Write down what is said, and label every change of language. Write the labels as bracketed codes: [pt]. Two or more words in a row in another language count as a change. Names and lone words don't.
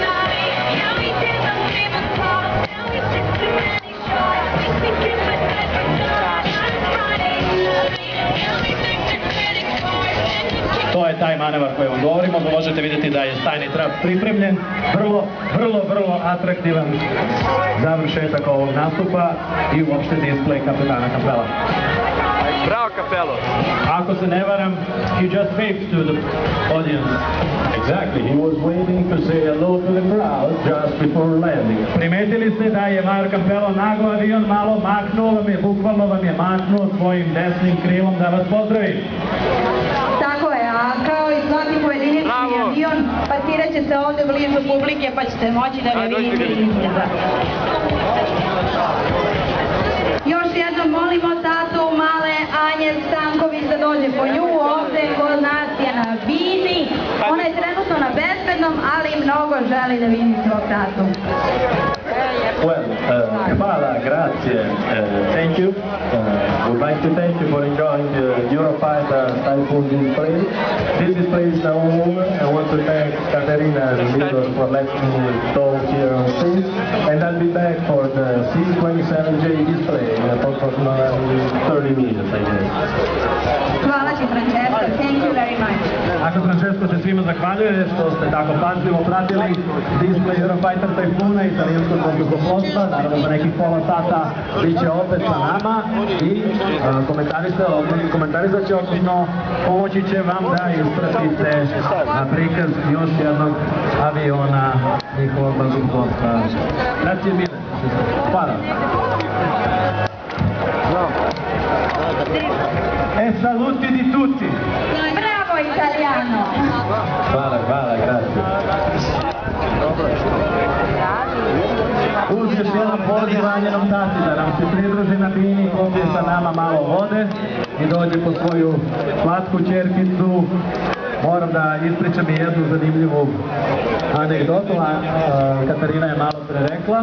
[sr] To je taj manevar koji vam govorimo, možete vidjeti da je stajni trap pripremljen, vrlo atraktivan završetak ovog nastupa i uopšte display kapetana Campella. Bravo Campello! Ako se ne varam, [en] he just waved to the audience. Exactly, he was waiting to say hello to the crowd just before landing. [sr] Primetili ste da je Major Campello naglo avion malo maknuo, bukvalno vam je maknuo svojim desnim krilom da vas pozdravi. Tako je, a kao i svaki pojedinačni avion, pasirat će se ovde blizu publike pa ćete moći da ga vidite izgleda. Još jednom molimo tatu male Anje Stanković da dođe po nju ovde kod nas je na bini. Ona je trenutno na bezbednom, ali mnogo želi da vidi svog tatu. [en] Well, Campella, grazie, thank you. We'd like to thank you for enjoying the Eurofighter Typhoon display. This display is now over. I want to thank Katerina and Milo for letting me talk here on stage. And I'll be back for the C-27J display in approximately 30 minutes, I guess. [sr] Hvala ti, [en] Francesco. Thank you very much. [sr] Ako Francesco se svima zahvaljuje što ste tako pažljivo pratili display Eurofighter Typhoona italijanskog vazduhoplovstva, naravno za nekih pola sata bit će opet sa nama i komentarisat će, odnosno pomoći će vam da ispratite prikaz još jednog aviona njihovog vazduhoplovstva. [it] Grazie mille. Hvala. E saluti di tutti. Bravo Italiano. [sr] Hvala, grazie. Uz još jedan poziv ranjenom tati da nam se pridruži na bini, popije sa nama malo vode i dođe po svoju slatku ćerkicu. Moram da ispričam i jednu zanimljivu anegdotu, Katarina je malo pre rekla.